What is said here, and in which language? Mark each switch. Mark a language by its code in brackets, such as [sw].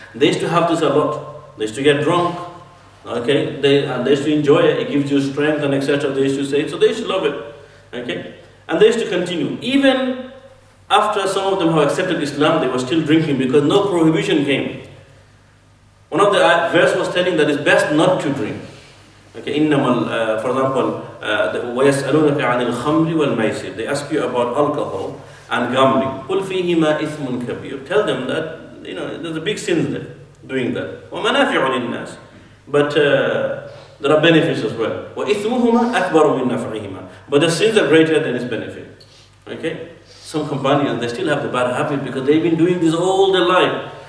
[en] They used to have this a lot. They used to get drunk. Okay, they used to enjoy it. It gives you strength and etc. They used to say, so they used to love it. Okay, and they used to continue. Even after some of them have accepted Islam, they were still drinking because no prohibition came. One of the verse was telling that it's best not to drink. Okay, for example, [ar] وَيَسْأَلُونَكَ عَنِ الْخَمْرِ وَالْمَيْسِرِ. [en] They ask you about alcohol and gambling. [ar] قُلْ فِيهِمَا إِثْمٌ كَبِيرٌ. [en] Tell them that there's a big sin there, doing that. [ar] وَمَنَافِعُ لِلنَّاسِ. [en] But there are benefits as well. [ar] وَإِثْمُهُمَا أَكْبَرُ مِنْ نَفْعِهِمَا. [en] But the sins are greater than its benefit. Okay? Some companions, they still have the bad habit because they've been doing this all their life.